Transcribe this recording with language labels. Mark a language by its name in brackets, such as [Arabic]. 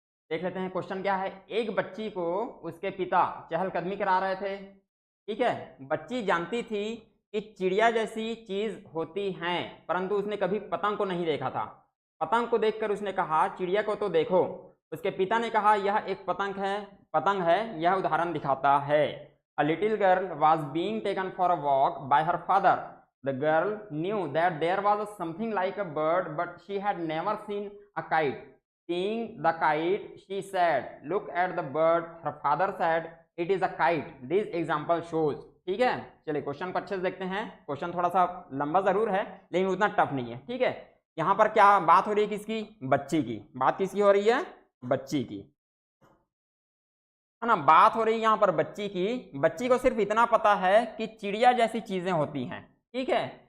[Hindi] देख लेते हैं क्वेश्चन क्या है। एक बच्ची को उसके पिता चहलकदमी करा रहे थे, ठीक है। बच्ची जानती थी कि चिड़िया जैसी चीज होती हैं, परंतु उसने कभी पतंग को नहीं देखा था। पतंग को देखकर उसने कहा चिड़िया को तो देखो। उसके पिता ने कहा यह एक पतंग है, यह उदाहरण दिखाता है। [English] A little girl was being taken for a walk by her father. The girl knew that there was something like a bird, but she had never seen a kite. Seeing the kite, she said, "Look at the bird." Her father said, "It is a kite." This example shows. [Hindi] ठीक है, चलिए question को अच्छे से देखते हैं। Question थोड़ा सा लंबा जरूर है लेकिन उतना टफ नहीं है, ठीक है। यहाँ पर क्या बात हो रही है, किसकी, बच्ची की। बात किसकी हो रही है, बच्ची की, है ना, बात हो रही है यहाँ पर बच्ची की। बच्ची को सिर्फ इतना पता है कि चिड़िया जैसी चीजें होती हैं, ठीक है।